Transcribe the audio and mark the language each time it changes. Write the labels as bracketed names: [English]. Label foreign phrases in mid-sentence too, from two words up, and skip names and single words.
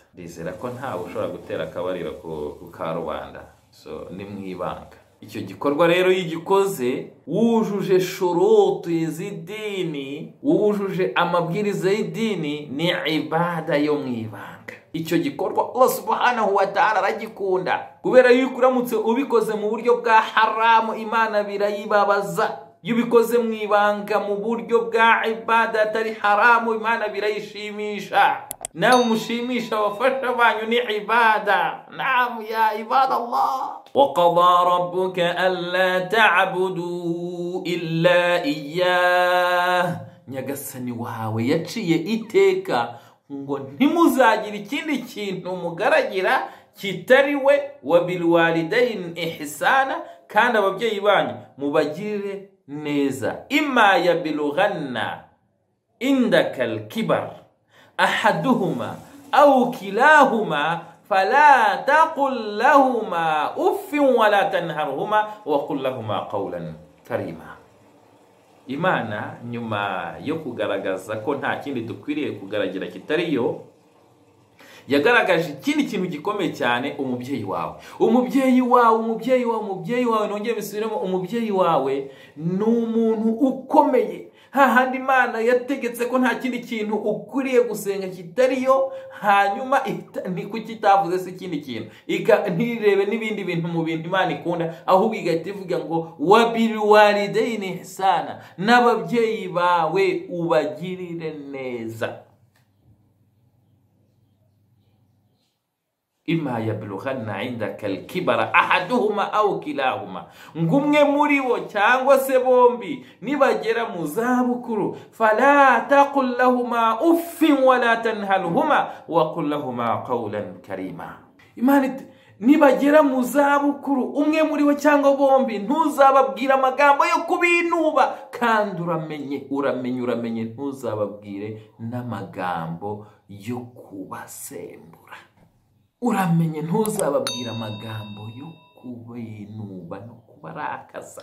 [Kinyarwanda] Ndizera ko ntawe ushobora gutera akabariro ku karubanda, so ni mwibanga. Icyo gikorwa rero yigikoze wujuje shuruti z'idini, wujuje amabwiriza y'idini, ni ibada yo mwibanga. Icyo gikorwa Allah [Arabic] سبحانه وتعالى [Kinyarwanda] aragikunda, kubera yuko uramutse ubikoze mu buryo bwa haramu Imana birayibabaza. Iyo ubikoze mwibanga mu buryo bwa ibada atari haramu Imana birayishimisha. nawe mushimisha wafasha banyu ni ibada. [Arabic] نعم يا عباد الله. وقضى ربك ألا تعبدوا إلا إياه. [Kinyarwanda] Nyagasani wawe yaciye iteka ngo ntimuzagira ikindi kintu mugaragira kitari we, [Arabic] وبالوالدين إحسانا, [Kinyarwanda] kandi ababyeyi banyu mubagirire neza. [Arabic] إما يبلغن عندك الكبر أحدهما أو كلاهما فلا تقل لهما أف ولا تنهرهما وقل لهما قولا كريما. [Kinyarwanda] Imana nyuma yo kugaragaza ko nta kindi dukwiriye kugaragira kitariyo, yagaragaje ikindi kintu gikomeye cyane, umubyeyi wawe. Nongeye bisubiremo, umubyeyi wawe ni umuntu ukomeye. Hahandi Imana yategetse ko nta kindi kintu ukwiriye gusenga kitariyo, hanyuma ni kuki itavuze se ikindi kintu, ntirebe n'ibindi bintu mu bintu Imana ikunda, ahubwo igahita ivuga ngo [Arabic] وبالوالدين إحسانا, [Kinyarwanda] n'ababyeyi bawe ubagirire neza. [Arabic] إما يبلغن عندك الكبر أحدهما أو كلاهما, [Kinyarwanda] ngumwe muri bo cyangwa se bombi nibagera mu zabukuru, [Arabic] فلا تقل لهما أف ولا تنهرهما وقل لهما قولا كريما. [Kinyarwanda] Imana nibagera mu zabukuru, umwe muri bo cyangwa bombi, ntuzababwira amagambo yo kubinuba, kandi uramenye ntuzababwire n'amagambo yo kubasembura. Uramenye ntuzababwira amagambo yo kubinuba no kubarakaza.